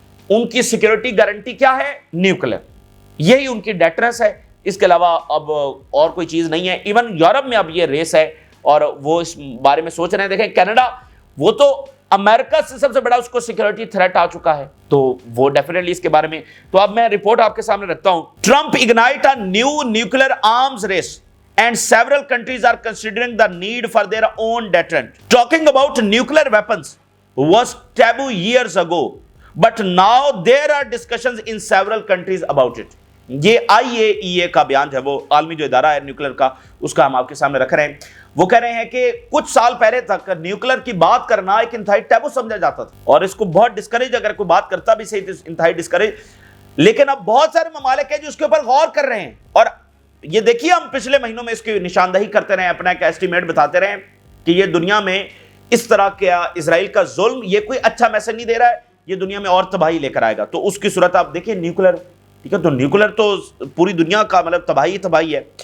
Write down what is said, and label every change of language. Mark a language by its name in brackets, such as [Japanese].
[Urdu] ان کی security guarantee کیا ہے، نیوکلیر، یہی ان کی ڈیٹرنس ہے، اس کے علاوہ اب اور کوئی چیز نہیں ہے۔ ایون یورپ میں اب یہ ریس ہے اور وہ اس بارے میں سوچ رہے ہیں۔ دیکھیں کینیڈا، وہ تو امریکہ سے سب سے بڑا اس کو سیکیورٹی تھریٹ آ چکا ہے، تو وہ ڈیفینیٹلی اس کے بارے میں۔ تو اب میں رپورٹ آپ کے سامنے رکھتا ہوں۔ [English] Trump ignite a new nuclear arms race and several countries are considering the need for their own deterrent. Talking about nuclear weapons was taboo years ago, but now there are discussions in several countries about it. [Urdu] یہ IAEA کا بیان ہے، وہ عالمی جو ادارہ ہے nuclear کا، اس کا ہم آپ کے سامنے رکھ رہے ہیں۔ وہ کہہ رہے ہیں کہ کچھ سال پہلے تک نیوکلیر کی بات کرنا ایک انتہائی ٹیبو سمجھا جاتا تھا، اور اس کو بہت ڈسکریج، اگر کوئی بات کرتا بھی صحیح انتہائی ڈسکریج، لیکن اب بہت سارے ممالک ہیں جو اس کے اوپر غور کر رہے ہیں۔ اور یہ دیکھیے ہم پچھلے مہینوں میں اس کی نشاندہی کرتے رہے، اپنا ایک ایسٹیمیٹ بتاتے رہے کہ یہ دنیا میں اس طرح کا اسرائیل کا ظلم یہ کوئی اچھا میسج نہیں دے رہا ہے، یہ دنیا میں اور تباہی لے کر آئے گا۔ تو اس کی صورت آپ دیکھیں نیوکلیر، ٹھیک ہے، تو نیوکلیر تو پوری دنیا کا مطلب تباہی ہے۔